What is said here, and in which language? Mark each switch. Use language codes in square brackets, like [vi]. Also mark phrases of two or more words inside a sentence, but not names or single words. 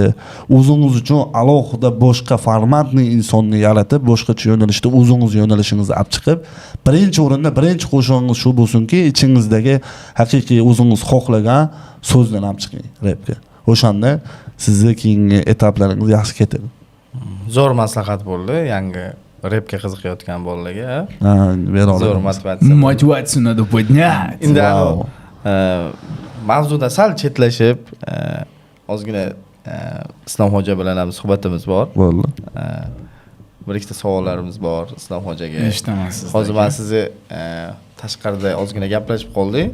[uz] O'zingiz uchun alohida boshqa formatni insonni yaratib, boshqacha yo'nalishda o'zingiz yo'nalishingizni olib chiqib, birinchi o'rinda birinchi qo'shig'ingiz shu bo'lsinki, ichingizdagi haqiqiy o'zingiz xohlagan so'zdan olib chiqing rapga. O'shanda sizni keyingi etaplaringiz yaxshi ketadi. Zo'r maslahat bo'ldi, yangi rapga qiziqayotgan bolalarga. Ha, bera olaman. Zo'r motivatsiya. [ru] Мотивацию надо поднять. [uz] Endi Wow. mavzuda sal chetlashib, ozgina Islom hoja bilan ham suhbatimiz bor. Bo'ldi. Bir ikkita savollarimiz bor Islom hojaga. Eshitaman sizni. Hozir men sizni tashqarida ozgina gaplashib qoldik.